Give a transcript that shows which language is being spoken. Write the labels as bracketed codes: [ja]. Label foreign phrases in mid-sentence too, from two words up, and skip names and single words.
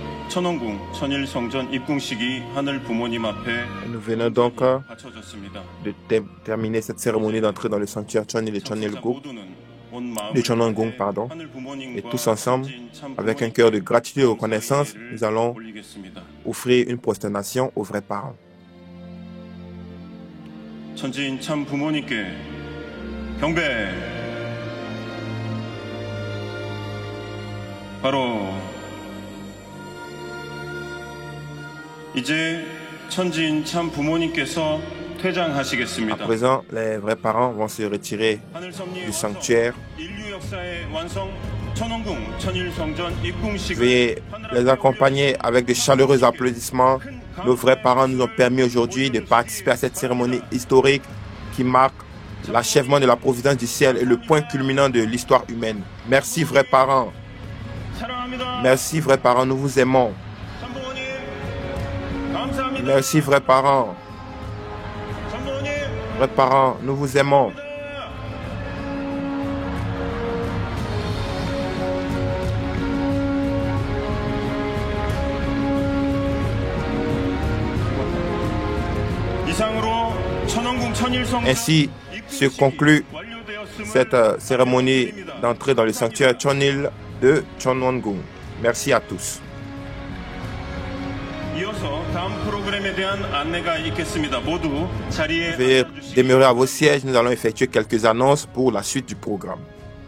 [ko] 천원궁 천일성전 입궁식이 하늘 부모님 앞에 [fr] Nous venons donc [ko] 바쳐졌습니다. [fr] de terminer cette cérémonie d'entrée dans le sanctuaire Chonil et Chonilgung, de Chonongung, pardon. Et tous ensemble, avec un cœur de gratitude et de reconnaissance, nous allons offrir une prosternation aux vrais parents. [ko] 천지인 참 부모님께 경배. 바로 이제 천지인 참 부모님께서 [fr] À [ko] 퇴장하시겠습니다. [fr] présent, les vrais parents vont se retirer du sanctuaire. [ko] 인류 역사의 완성 천원궁 천일성전 입궁식을 [fr] Veuillez les accompagner avec de chaleureux applaudissements. Nos vrais parents nous ont permis aujourd'hui de participer à cette cérémonie historique qui marque l'achèvement de la providence du ciel et le point culminant de l'histoire humaine. Merci, vrais parents. [ko] 사랑합니다. [fr] Merci, vrais parents. Nous vous aimons. [ko] 참부모님 감사합니다. [fr] Merci, vrais parents. [ko] 참부모님 [fr] Vrais parents, nous vous aimons. [ko] 이상으로 천원궁 천일성전 [fr] Ainsi se conclut cette cérémonie d'entrée dans le sanctuaire Chonil de Chonwon-gung. Merci à tous. [ko] 이어서 다음 프로그램에 대한 안내가 있겠습니다. 모두 자리에 [fr] Veuillez [ko] 앉아주시기 [fr] demeurer à vos sièges. Nous allons effectuer quelques annonces pour la suite du programme.